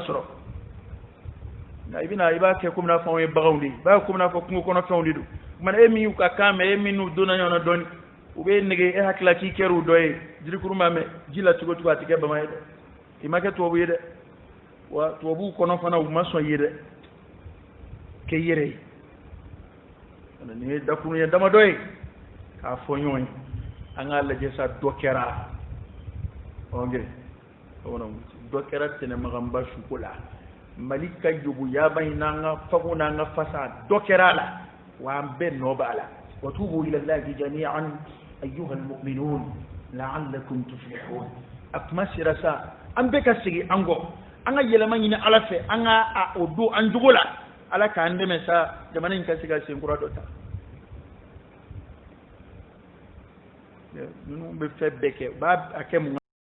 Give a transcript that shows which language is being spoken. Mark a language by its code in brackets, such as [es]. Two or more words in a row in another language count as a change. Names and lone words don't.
[bm] sɔrɔ nka i b'a kɛ komi n'a fɔ anw ye baganw de ye i b'a kɛ komi n'a fɔ kungo kɔnɔ fɛnw de don mana e min y'u ka kan mɛn e min n'u donna ɲɔgɔn na dɔɔni u bɛ nege e hakilila k'i kɛr'u dɔ ye jirikuru ma mɛn ji la cogo cogo a tɛ kɛ bama ye dɛ i ma kɛ tubabu ye dɛ wa tubabuw kɔnɔ fana u ma sɔn i ye dɛ kɛ i yɛrɛ ye nin ye dakuruɲɛ damadɔ ye k'a fɔ ɲɔgɔn ye an k'a lajɛ sa dɔ kɛra dɔ kɛra tɛnɛmaganba suko la mali ka joguyaba in n'an ka fago n'an ka fasa dɔ kɛra a la wa an bɛɛ nɔ b'a la [ar] وتوبوا إلى الله جميعا أيها المؤمنون لعلكم تفلحون [bm] a kuma sera sa an bɛɛ ka segin an kɔ an ka yɛlɛma ɲini ala fɛ an ka o don an jogo la ala k'an dɛmɛ sa jamana in ka se ka sen kura dɔ ta ninnu bɛ fɛn bɛɛ kɛ u b'a kɛ mun